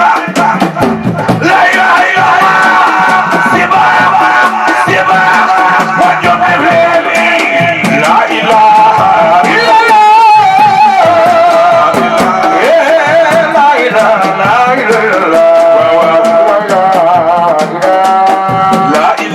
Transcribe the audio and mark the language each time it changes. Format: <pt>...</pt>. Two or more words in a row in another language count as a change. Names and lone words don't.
<ar>لا إله إلا الله. Siba, Siba,</ar> <en>what you believe in?</en> <ar>لا إله إلا الله. Yeah, لا إله، لا إله إلا الله. La</ar>